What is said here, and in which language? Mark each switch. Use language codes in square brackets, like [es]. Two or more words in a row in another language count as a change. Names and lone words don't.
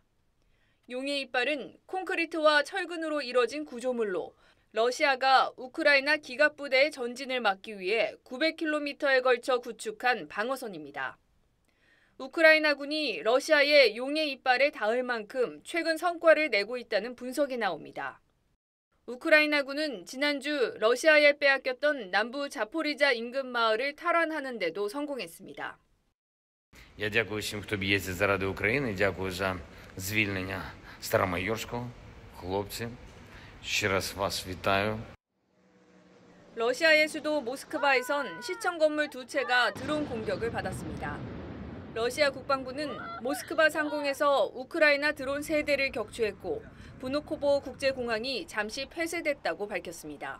[ko] 용의 이빨은 콘크리트와 철근으로 이뤄진 구조물로 러시아가 우크라이나 기갑부대의 전진을 막기 위해 900km에 걸쳐 구축한 방어선입니다. 우크라이나군이 러시아의 용의 이빨에 닿을 만큼 최근 성과를 내고 있다는 분석이 나옵니다. 우크라이나군은 지난주 러시아에 빼앗겼던 남부 자포리자 인근 마을을 탈환하는 데도 성공했습니다. [uk] Я дякую всім, хто б'ється заради України. Дякую за звільнення Старомайорського. Хлопці, ще раз вас вітаю. [ko] 러시아의 수도 모스크바에선 시청 건물 2채가 드론 공격을 받았습니다. 러시아 국방부는 모스크바 상공에서 우크라이나 드론 3대를 격추했고 부누코보 국제공항이 잠시 폐쇄됐다고 밝혔습니다.